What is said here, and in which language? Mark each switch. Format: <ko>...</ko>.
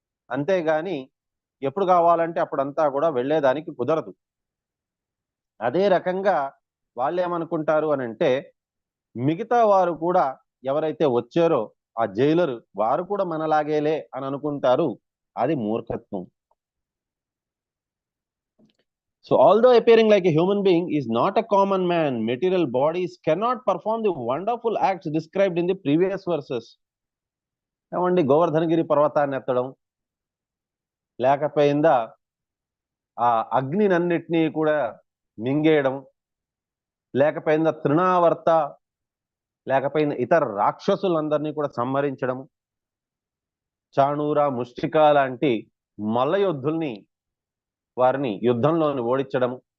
<te>అంతేగాని ఎప్పుడు కావాలంటే అప్పుడంతా కూడా వెళ్ళేదానికి కుదరదు. అదే రకంగా వాళ్ళు ఏమనుకుంటారు అని అంటే మిగతా వారు కూడా ఎవరైతే వచ్చారో ఆ జైలరు వారు కూడా మనలాగేలే అని అనుకుంటారు. అది మూర్ఖత్వం.</te> <en>So although appearing like a human being is not a common man, material bodies cannot perform the wonderful acts described in the previous verses.</en> <te>ఏమండి, గోవర్ధనగిరి పర్వతాన్ని ఎత్తడం, లేకపోయిందా ఆ అగ్నినన్నిటినీ కూడా మింగేయడం, లేకపోయిందా తృణావర్త, లేకపోయిందా ఇతర రాక్షసులందరినీ కూడా సంహరించడం, చాణూర, ముష్టిక లాంటి మల్ల యోధుల్ని వారిని యుద్ధంలోని ఓడించడం,</te>